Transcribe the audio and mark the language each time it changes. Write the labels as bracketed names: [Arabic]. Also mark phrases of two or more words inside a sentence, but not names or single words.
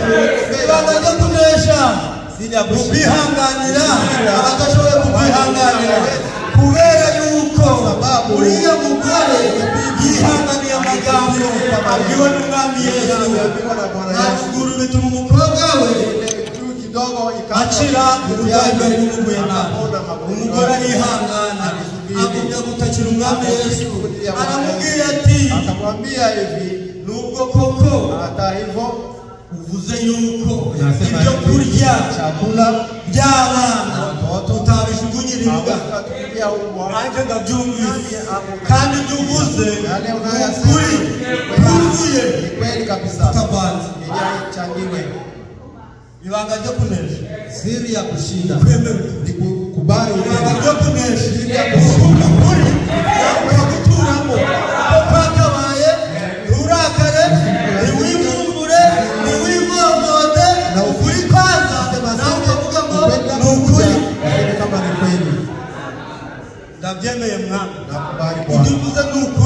[Kinyarwanda] Ibanga ryo kunesha ni ukwihanganira abadashoboye kukwihanganira, kubera yuko uriya mugore yihanganiye amagambo abwiwe n'umwami Yesu. Ntabwo bituma umukobwa we acira uburwayi bwari bumuguye nabi. Umugore arihangana agumya gutakira umwami Yesu. Aramubwira ati, [Swahili] akamwambia hivi, [Kinyarwanda] nubwo koko uvuze yuko ibyo kurya by'abana tutabishugunyira imbwa, nanjye ndabyumvise. Kandi ibyo uvuze ukuri kuzuye utavanze. Ibanga ryo kunesha, [Swahili] siri ya kushinda ni kukubali. [Kinyarwanda] Ibanga ryo kunesha kuvuga ukuri ukaguturamo kwakabaye, nturakare, ntiwivumbure, ntiwivovode. Ukuri kwanza nawe ukavuga ngo ni ukuri. Ndabyemeye Mwami, ibyo uvuze ni ukuri.